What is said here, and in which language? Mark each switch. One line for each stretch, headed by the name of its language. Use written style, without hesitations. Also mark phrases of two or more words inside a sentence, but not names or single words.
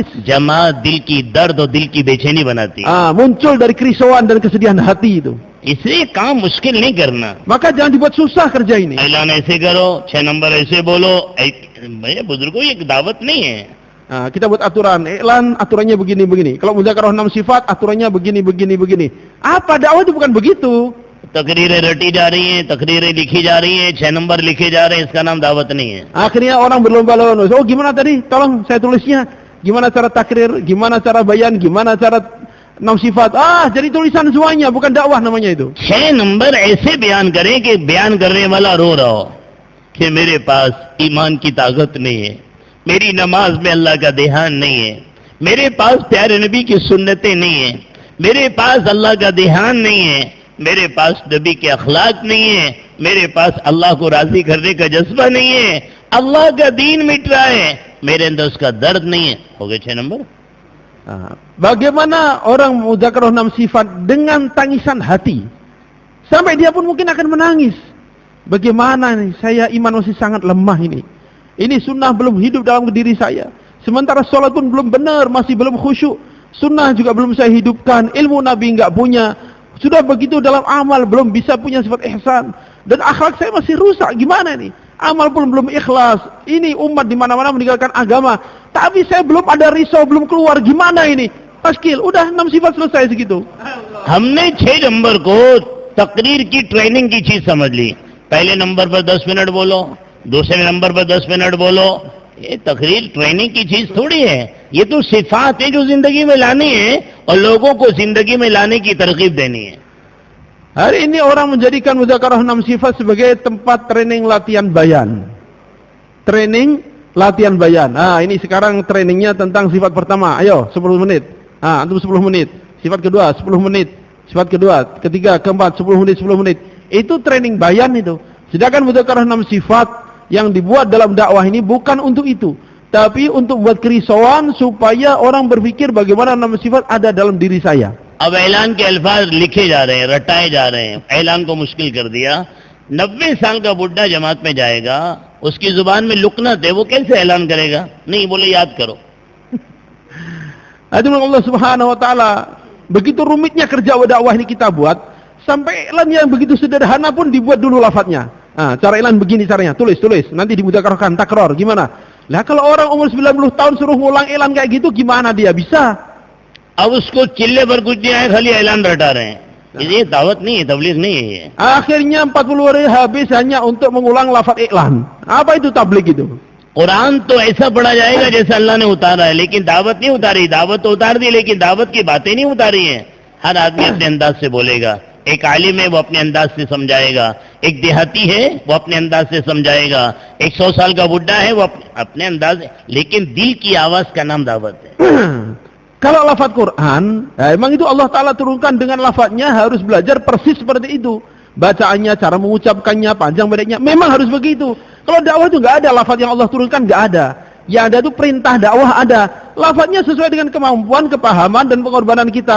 Hindi: जमात दिल की दर्द और दिल की बेचैनी बनाती.
Indonesian: Muncul dari kerisauan dan kesedihan hati itu.
Hindi: इसलिए काम मुश्किल नहीं करना.
Indonesian: Maka jangan dibuat susah kerja ini.
Hindi: ऐलान ऐसे करो, 6 नंबर ऐसे बोलो. भैया बुजुर्गों ये दावत नहीं है.
Indonesian: Kita buat aturan, iklan aturannya begini-begini. Kalau muzakarah 6 sifat, aturannya begini-begini. Apa dakwah itu bukan begitu.
Hindi: तकरीरें रटी जा रही हैं, तकरीरें लिखी जा रही हैं, 6 नंबर लिखे जा रहे हैं, इसका नाम दावत नहीं है.
Indonesian: Akhirnya orang berlomba-lomba. Oh gimana tadi? Tolong saya tulisnya. Gimana cara takrir? Gimana cara bayan? Gimana cara 6 sifat? Jadi tulisan semuanya, bukan dakwah namanya itu.
Hindi: 6 नंबर ऐसे बयान करें कि बयान करने वाला रो रहा हो कि मेरे पास ईमान की ताकत नहीं है, मेरी नमाज में अल्लाह का ध्यान नहीं है, मेरे पास प्यारे नबी की सुन्नतें नहीं है, मेरे पास अल्लाह का ध्यान नहीं है, मेरे पास नबी के अखलाक नहीं है, मेरे पास अल्लाह को राजी करने का जज्बा नहीं है, अल्लाह का दीन मिट रहा है, मेरे अंदर उसका दर्द नहीं है. हो गए 6 नंबर.
Indonesian: Bagaimana orang mudzakarah 6 sifat dengan tangisan hati, sampai dia pun mungkin akan menangis. Bagaimana nih, saya iman masih sangat lemah ini. Ini sunnah belum hidup dalam diri saya. Sementara sholat pun belum benar, masih belum khusyuk. Sunnah juga belum saya hidupkan. Ilmu Nabi enggak punya. Sudah begitu dalam amal belum bisa punya sifat ihsan. Dan akhlak saya masih rusak. Gimana nih? Amal pun belum ikhlas. Ini umat di mana-mana meninggalkan agama. Tapi saya belum ada risau, belum keluar. Gimana ini? Tashkil, udah 6 sifat selesai segitu.
Hindi: हमने 6 नंबर को तकरीर की ट्रेनिंग की चीज समझ ली। पहले नंबर पर 10 मिनट बोलो, दूसरे नंबर पर 10 मिनट बोलो। ये तकरीर ट्रेनिंग की चीज थोड़ी है, ये तो सिफात है जो जिंदगी में लानी है और लोगों को जिंदगी में लाने की तरकीब देनी है।
Indonesian: Hari ini orang menjadikan mudzakarah 6 sifat sebagai tempat training latihan bayan. Training latihan bayan. Ini sekarang trainingnya tentang sifat pertama. Ayo 10 menit. Antum 10 menit. Sifat kedua 10 menit. Sifat kedua, ketiga, keempat 10 menit 10 menit. Itu training bayan itu. Sedangkan mudzakarah 6 sifat yang dibuat dalam dakwah ini bukan untuk itu, tapi untuk buat kerisauan supaya orang berpikir bagaimana 6 sifat ada dalam diri saya.
Hindi: अब ऐलान के अल्फाज लिखे जा रहे हैं, रटाए जा रहे हैं। ऐलान को मुश्किल कर दिया। 90 साल का बुढ़ा जमात में जाएगा, उसकी जुबान में लुकनत है, वो कैसे ऐलान करेगा? नहीं, बोले याद करो।
Indonesian: Allah
Arabic: سبحانه وتعالى,
Indonesian: begitu rumitnya kerja dakwah ini kita buat, sampai iklan yang begitu sederhana pun dibuat dulu lafadznya. Cara iklan begini caranya, tulis, nanti dimudzakarahkan, takror, gimana? Lah kalau orang umur 90 tahun suruh ngulang iklan kayak gitu, gimana dia bisa?
Hindi: अब उसको चिल्ले पर कुछ नहीं आए, खाली ऐलान रटा रहे हैं। ये दावत नहीं है, तबलीग नहीं है ये।
Indonesian: Akhirnya 40 hari habis hanya untuk mengulang lafaz iklan. Apa itu tabligh itu?
Hindi: कुरान तो ऐसा पढ़ा जाएगा जैसे अल्लाह ने उतारा है, लेकिन दावत नहीं उतारी। दावत तो उतार दी, लेकिन दावत की बातें नहीं उतारी हैं। हर आदमी अपने अंदाज से बोलेगा। एक आलिम है वो अपने अंदाज से समझाएगा, एक देहाती है वो अपने अंदाज से समझाएगा, एक 100 साल का बुढ़ा है वो अपने अंदाज, लेकिन दिल की आवाज का नाम दावत है।
Indonesian: Kalau lafaz Quran, emang itu Allah Ta'ala turunkan dengan lafaznya harus belajar persis seperti itu. Bacaannya, cara mengucapkannya, panjang pendeknya, memang harus begitu. Kalau dakwah itu nggak ada lafaz yang Allah turunkan, nggak ada. Yang ada itu perintah dakwah ada. Lafaznya sesuai dengan kemampuan, kepahaman, dan pengorbanan kita.